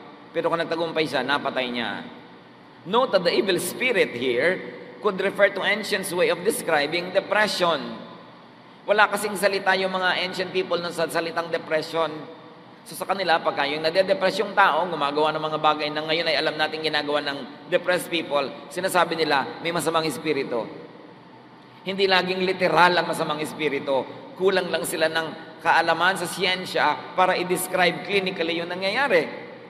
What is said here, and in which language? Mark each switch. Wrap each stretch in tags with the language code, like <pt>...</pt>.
<tl>Pero kung nagtagumpay siya, napatay niya.</tl> <en>Note that the evil spirit here could refer to ancients' way of describing depression.</en> <tl>Wala kasing salita yung mga ancient people na sa salitang depression. So sa kanila, pagka yung nade-depress yung tao, gumagawa ng mga bagay na ngayon ay alam natin ginagawa ng depressed people, sinasabi nila, may masamang espiritu. Hindi laging literal ang masamang espiritu. Kulang lang sila ng kaalaman sa siyensya para i-describe clinically yung nangyayari.</tl>